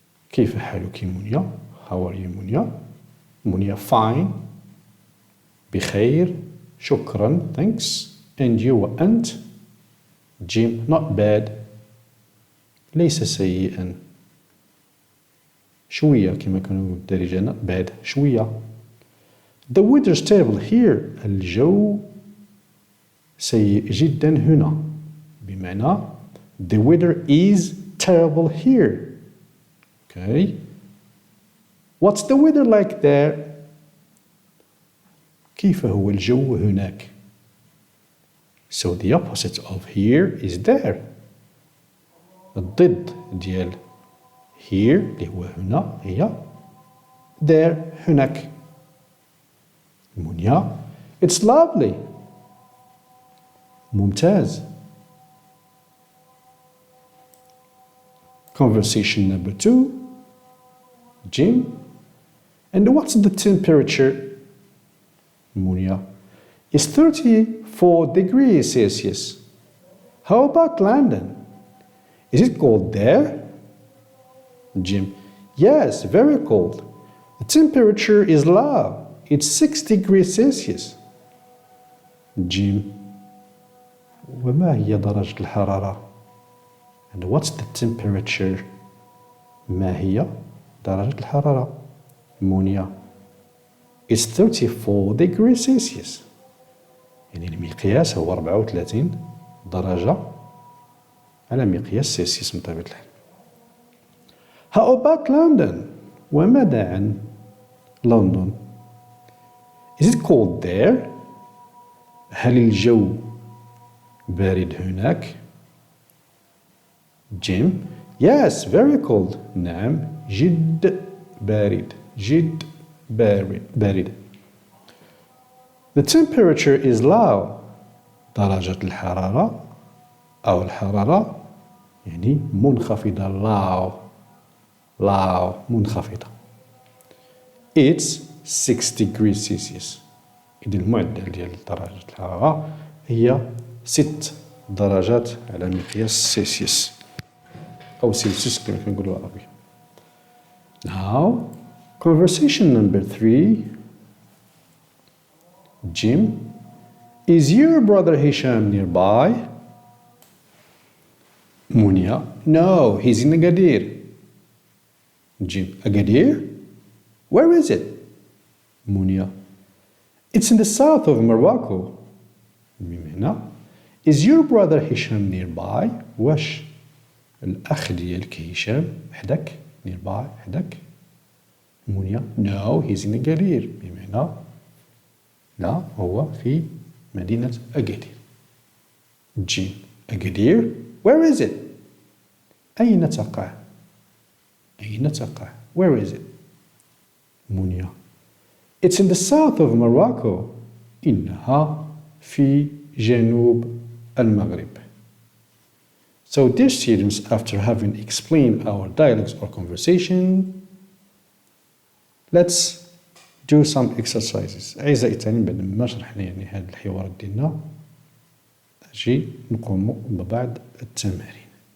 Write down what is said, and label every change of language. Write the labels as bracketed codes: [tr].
[ar] كيف حالك [en] Munia? How are you Munia? Munia fine. [ar] بخير. شكرا. Thanks. [en] And you وأنت؟ Jim not bad. [ar] ليس سيئا. شوية كما كانوا بالدارجة [en] not bad. [ar] شوية. [en] The weather is terrible here. [ar] الجو سيء جدا هنا. [en] بمعنى the weather is terrible here. Okay. What's the weather like there? [ar] كيف هو الجو هناك? [en] So the opposite of here is there. [ar] الضد ديال here اللي هو هنا هي there هناك. [en] Munia it's lovely. [ar] ممتاز. [en] Conversation number 2 Jim, and what's the temperature? Munia, it's 34 degrees Celsius. How about London? Is it cold there? Jim, yes, very cold. The temperature is low. It's 6 degrees Celsius. [ar] Jim, وما هي درجة الحرارة? [en] And what's the temperature? [ar] ما هي درجة الحرارة؟ منيا, [en] it's 34 degrees Celsius. [ar] يعني المقياس هو 34 درجة على مقياس سيلسيوس بطبيعة الحال. [en] How about London? [ar] وماذا عن لندن؟ [en] Is it cold there? [ar] هل الجو بارد هناك؟ Jim, [en] yes, very cold. [ar] نعم, جد بارد. جد بارد. [en] The temperature is low. [ar] درجة الحرارة أو الحرارة يعني منخفضة. [en] low منخفضة. It's 6 degrees Celsius. [ar] إذا المعدل ديال درجة الحرارة هي 6 درجات على مقياس سيلسيوس أو سيلسيوس كما كنقولوا بالعربية. [en] Now, conversation number 3. Jim, is your brother Hisham nearby? Munia, no, he's in Agadir. Jim, Agadir? Where is it? Munia, it's in the south of Morocco. بمعنى is your brother Hisham nearby? [ar] واش الأخ ديالك هشام حداك nearby حداك؟ منيا [en] no, he's in Agadir. [ar] بمعنى لا هو في مدينة أكادير. [en] Jim Agadir where is it؟ [ar] أين تقع؟ أين تقع؟ [en] where is it؟ Munia it's in the south of Morocco. [ar] إنها في جنوب المغرب. [en] So dear students, after having explained our dialogues or conversation, let's do some exercises. [ar] أعزائي التالميذ بعد ما شرحنا يعني هاد الحوارات ديالنا نجي نقوم ببعض التمارين.